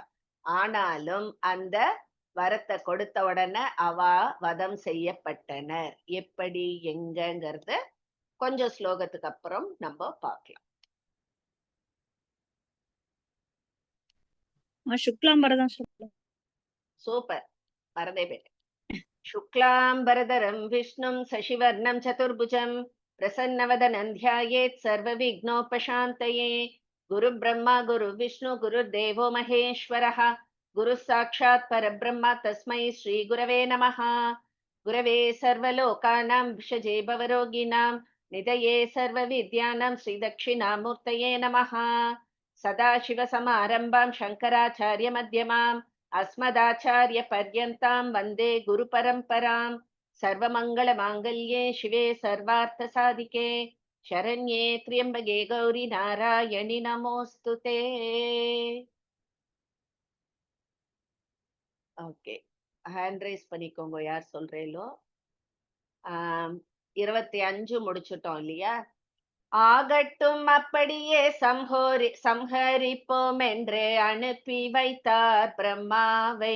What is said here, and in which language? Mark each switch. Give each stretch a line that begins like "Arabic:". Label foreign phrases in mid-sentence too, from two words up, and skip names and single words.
Tamil: ஆனாலும் அந்த வரத்த கொடுத்த உடனே அவா வதம் செய்யப்பட்டனர். எப்படி, எங்கங்கிறத கொஞ்சம் ஸ்லோகத்துக்கு அப்புறம் நம்ம பார்க்கலாம். சுக்லாம்பரதம் சொல்லலாம். சூப்பர். மறந்தே போயிட்டேன்.
Sanskrit: शुक्लाम्बरधरं विष्णुं शशिवर्णं चतुर्भुजं प्रसन्नवदनं ध्यायेत् सर्वविघ्नोपशान्तये। गुरुब्रह्मा गुरुविष्णु गुरुर्देवो महेश्वरः गुरुः साक्षात् परब्रह्म तस्मै श्रीगुरवे नमः। गुरवे सर्वलोकानां विषजे भवरोगिणां निधये सर्वविद्यानां श्रीदक्षिणामूर्तये नमः। सदाशिवसमारम्भां शङ्कराचार्यमध्यमाम् अस्मदाचार्यपर्यन्तां वन्दे गुरुपरम्परां। सर्वमङ्गलमाङ्गल्ये शिवे सर्वार्थसाधिके शरण्ये त्र्यम्बके गौरि नारायणि नमोऽस्तु ते।
Tamil: ஓகே.
English: hand raise
Tamil: பண்ணிக்கோங்க யார் சொல்றேளோ. 25 முடிச்சுட்டோம் இல்லையா? ஆகட்டும் அப்படியே சம்ஹரிப்போம் என்று அனுப்பி வைத்தார் பிரம்மாவை.